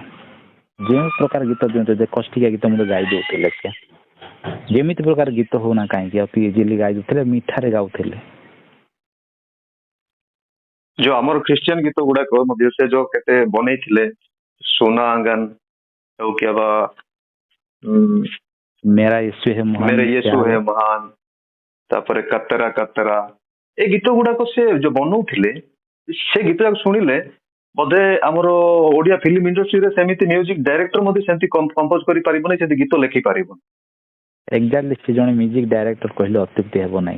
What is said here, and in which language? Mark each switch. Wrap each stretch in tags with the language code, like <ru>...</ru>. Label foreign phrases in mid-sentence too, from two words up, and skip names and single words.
<or>ଯେଉଁ ପ୍ରକାର ଗୀତ ଦିଅନ୍ତୁ, ଯେ କଷ୍ଟିକିଆ ଗୀତ ମଧ୍ୟ ଗାଇ ଦେଉଥିଲେ, ସେ ଯେମିତି ପ୍ରକାର ଗୀତ ହଉନା କାହିଁକି ଅତି ଇଜିଲି ଗାଇ ଦେଉଥିଲେ, ମିଠାରେ ଗାଉଥିଲେ। ଯୋଉ ଆମର ଖ୍ରୀଷ୍ଟିଆନ ଗୀତ ଗୁଡାକ ମଧ୍ୟ ସେ ଯୋଉ କେତେ ବନେଇଥିଲେ, सोना आंगन ହଉ କି ବା</or> <hi>मेरा यीशु है महान, मेरे यीशु है महान,</hi> <or>ତାପରେ କତରା କତରା, ଏ ଗୀତ ଗୁଡାକ ସେ ଯୋଉ ବନଉଥିଲେ, ସେ ଗୀତ ଯାକ ଶୁଣିଲେ ବୋଧେ ଆମର ଓଡିଆ</or> <en>film industryରେ</en> <or>ସେମିତି</or> <en>music director</en> <or>ମଧ୍ୟ ସେମିତି କମ୍ପୋଜ କରିପାରିବନି, ସେମିତି ଗୀତ ଲେଖିପାରିବନି। ଏକ୍ଜାକ୍ଟଲି ସେ ଜଣେ</or> <en>music director</en> <or>କହିଲେ ଅତ୍ୟୁକ୍ତି ହେବ ନାହିଁ।</or>